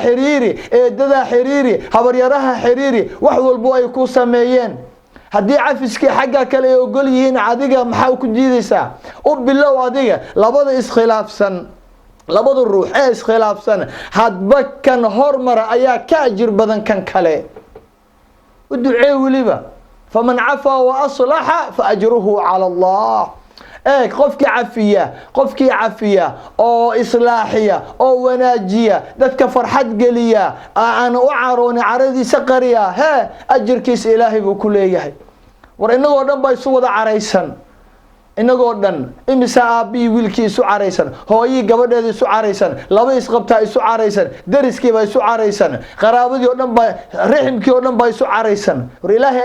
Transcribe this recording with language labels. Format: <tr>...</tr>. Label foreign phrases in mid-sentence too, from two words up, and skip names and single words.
<so>xiriiri eedada xiriiri habaryaraha xiriiri wax walba ay ku sameeyeen hadii cafiski xagga kale ay ogol yihiin adiga maxaa ku diidaysaa oo bilow adiga labada iskhilaafsan labada ruux ee iskhilaafsan hadba kan hormar ayaa ka ajir badan kan kale u ducee waliba</so> <ar>فمن عفا وأصلح فأجره على الله</ar> <so>qofkii cafiya oo islaaxiya oo wanaajiya dadka farxad geliya aan u carooni caradiisa qariya ajirkiisa ilaahay buu ku leeyahay war inagoo dhan bay isu wada caraysan inagoo dhan imisa aabii wiilkii isu caraysan hooyii gabadheedii isu caraysan laba isqabtaa isu caraysan dariskii baa isu caraysan qaraabadii oo dhan baa riximkii oo dhan baa isu caraysan war ilaahay</so>